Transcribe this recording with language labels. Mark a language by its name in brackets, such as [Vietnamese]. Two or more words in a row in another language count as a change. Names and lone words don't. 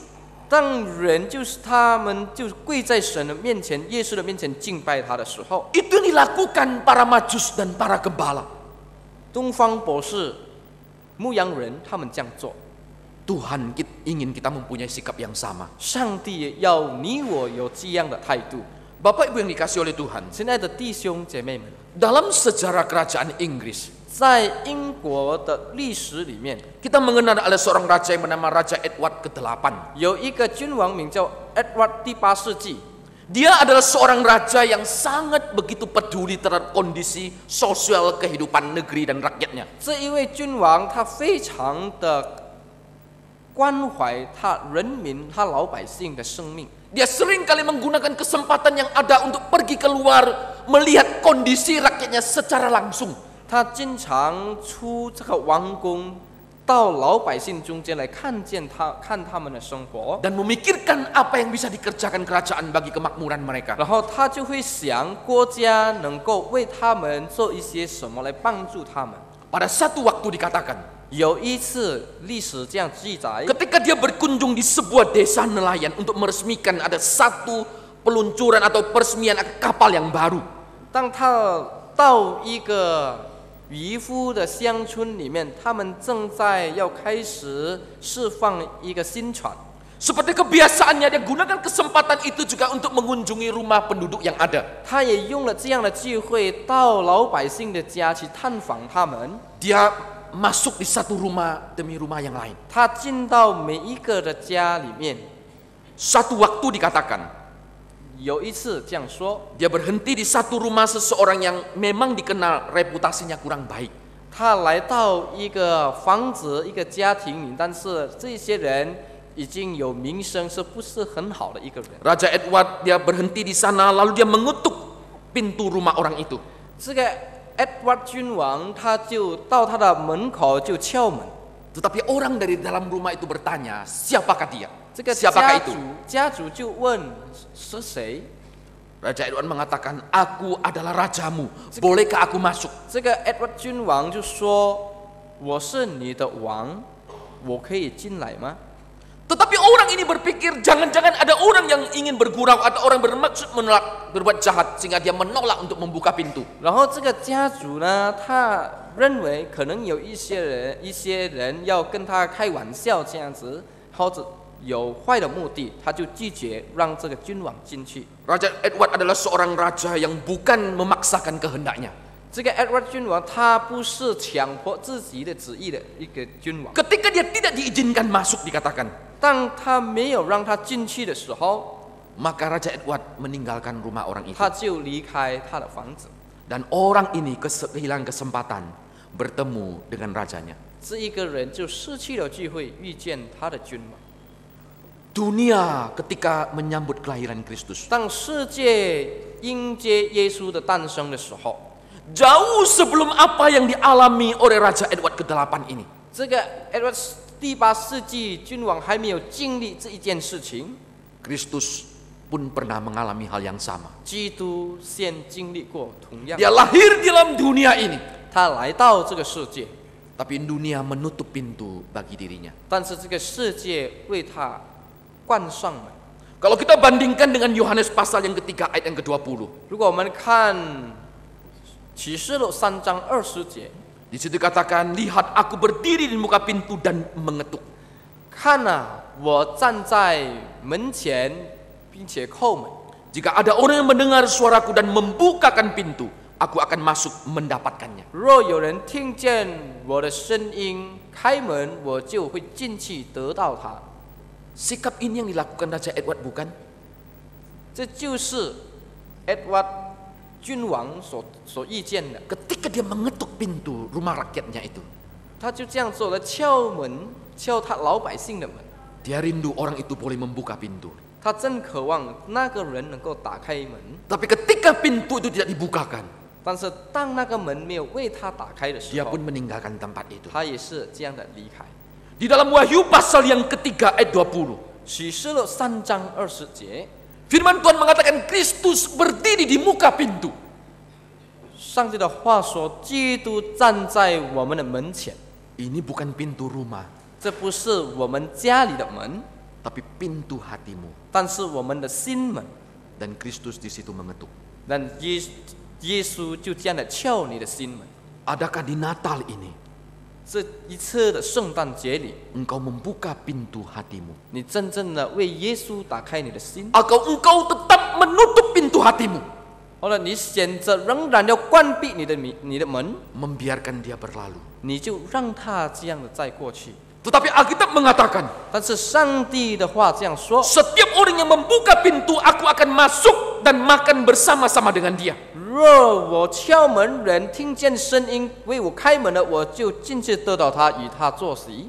[Chinese] 当人就是他们就跪在神的面前、耶稣的面前敬拜他的时候， [Indonesian] Itu yang dilakukan para majus dan para gembala. [Chinese] 东方博士、牧羊人他们这样做。 [Indonesian] Tuhan ingin kita mempunyai sikap yang sama. [Chinese] 上帝要你我有这样的态度。 [Indonesian] Bapak Ibu yang dikasih oleh Tuhan, [Chinese] 亲爱的弟兄姐妹们， [Indonesian] dalam sejarah kerajaan Inggris, [Chinese] 在英国的历史里面， [Indonesian] kita mengenal ada seorang raja yang bernama Raja Edward ke-8. [Chinese] 有一个君王名叫 Edward 第8世纪， [Indonesian] Dia adalah seorang raja yang sangat begitu peduli terhadap kondisi sosial kehidupan negeri dan rakyatnya. [Chinese] 这一位君王，他非常的关怀他人民、他老百姓的生命。 [Indonesian] Dia sering kali menggunakan kesempatan yang ada untuk pergi keluar melihat kondisi rakyatnya secara langsung. [Chinese] 他经常出这个王宫，到老百姓中间来看他们的生活， [Indonesian] Dan memikirkan apa yang bisa dikerjakan kerajaan bagi kemakmuran mereka. [Chinese] 然后他就会想国家能够为他们做一些什么来帮助他们。 [Indonesian] Pada satu waktu dikatakan, [Chinese] 有一次历史这样记载， [Indonesian] ketika dia berkunjung di sebuah desa nelayan untuk meresmikan ada satu peluncuran atau peresmian kapal yang baru. [Chinese] 当他到一个渔夫的乡村里面，他们正在要开始释放一个新船。 [Indonesian] Seperti kebiasaannya, dia gunakan kesempatan itu juga untuk mengunjungi rumah penduduk yang ada. [Chinese] 他也用了这样的机会到老百姓的家去探访他们。 [Indonesian] Dia masuk di satu rumah demi rumah yang lain. [Chinese] 他进到每一个的家里面。 [Indonesian] Satu waktu dikatakan, [Chinese] 有一次这样说， [Indonesian] dia berhenti di satu rumah seseorang yang memang dikenal reputasinya kurang baik. [Chinese] 他来到一个房子、一个家庭里，但是这些人已经有名声，是不是很好的一个人？ [Indonesian] Raja Edward dia berhenti di sana lalu dia mengutuk pintu rumah orang itu. [Chinese] 这个 Edward 君王他就到他的门口就敲门。 [Indonesian] Tetapi orang dari dalam rumah itu bertanya, siapakah dia? [Chinese] 这个 [Indonesian] Siapakah itu? [Chinese] 家主就问是谁？ [Indonesian] Raja Edward mengatakan, aku adalah rajamu, bolehkah aku masuk? [Chinese] 这个 Edward 君王就说：“我是你的王，我可以进来吗？” [Indonesian] Tetapi orang ini berpikir, jangan-jangan ada orang yang ingin bergurau, ada orang bermaksud menolak, berbuat jahat, sehingga dia menolak untuk membuka pintu. [Chinese] 然后这个家主呢，他认为可能有一些人要跟他开玩笑这样子，或者有坏的目的，他就拒绝让这个君王进去。 [Indonesian] Raja Edward adalah seorang raja yang bukan memaksakan kehendaknya. [Chinese] 这个 Edward 君王，他不是强迫自己的旨意的一个君王。 [Indonesian] Ketika dia tidak diizinkan masuk dikatakan, [Chinese] 当他没有让他进去的时候， [Indonesian] maka Raja Edward meninggalkan rumah orang itu. [Chinese] 他就离开他的房子。 [Indonesian] Dan orang ini kehilangan kesempatan bertemu dengan rajanya. [Chinese] 这一个人就失去了机会遇见他的君王。 [Indonesian] Dunia ketika menyambut kelahiran Kristus, [Chinese] 当世界迎接耶稣的诞生的时候， [Indonesian] jauh sebelum apa yang dialami oleh Raja Edward ke-8 ini. [Chinese] 这个 Edward 第8世纪君王还没有经历这一件事情， [Indonesian] Kristus pun pernah mengalami hal yang sama. [Chinese] 基督先经历过同样。 [Indonesian] Dia lahir di dalam dunia ini, [Chinese] 他来到这个世界， [Indonesian] tapi dunia menutup pintu bagi dirinya. [Chinese] 但是这个世界为他关上门。 [Indonesian] Kalau kita bandingkan dengan Yohanes pasal yang ketiga ayat yang ke-20, [Chinese] 如果我们看启示录3章20节， [Indonesian] di situ katakan, lihat aku berdiri di muka pintu dan mengetuk. [Chinese] 看啊，我站在门前，并且叩门。 [Indonesian] Jika ada orang yang mendengar suaraku dan membukakan pintu, aku akan masuk mendapatkannya. [Chinese] 若有人听见我的声音，开门，我就会进去得到他。 [Indonesian] Sikap ini yang dilakukan Raja Edward bukan? [Chinese] 这就是 Edward 君王所遇见的。 [Indonesian] Ketika dia mengetuk pintu rumah rakyatnya itu, [Chinese] 他就这样做了，敲门，敲他老百姓的门。 [Indonesian] dia rindu orang itu boleh membuka pintu. [Chinese] 他真渴望那个人能够打开门， [Indonesian] Tapi ketika pintu itu tidak dibukakan, [Chinese] 但是当那个门没有为他打开的时 [Indonesian] dia [Chinese] 候 [Indonesian] pun，meninggalkan tempat itu. [Chinese] 他也是这样的离开。 [Indonesian] Di dalam Wahyu pasal yang ketiga ayat 20, [Chinese] 启示录3章20节， [Indonesian] firman Tuhan mengatakan Kristus berdiri di muka pintu. [Chinese] 上帝的话说：“基督站在我们的门前。” [Indonesian] Ini bukan pintu rumah, [Chinese] 这不是我们家里的门， [Indonesian] tapi pintu hatimu. [Chinese] 但是我们的心门。 [Indonesian] Dan Kristus di situ mengetuk. [Chinese] 但耶稣就这样的敲你的心门。 [Indonesian] Adakah di Natal ini [Chinese] 这一次的圣诞节里， [Indonesian] engkau membuka pintu hatimu? [Chinese] 你真正的为耶稣打开你的心， [Indonesian] Atau engkau tetap menutup pintu hatimu? [Chinese] 或者你选择仍然要关闭你的门， [Indonesian] Membiarkan dia berlalu. [Chinese] 你就让他这样的再过去。 [Indonesian] Tetapi Alkitab mengatakan, [Chinese] 但是上帝的话这样说： [Indonesian] setiap orang yang membuka pintu, aku akan masuk dan makan bersama-sama dengan dia. [Chinese] 若我敲门，人听见声音为我开门了，我就进去得到他，与他坐席。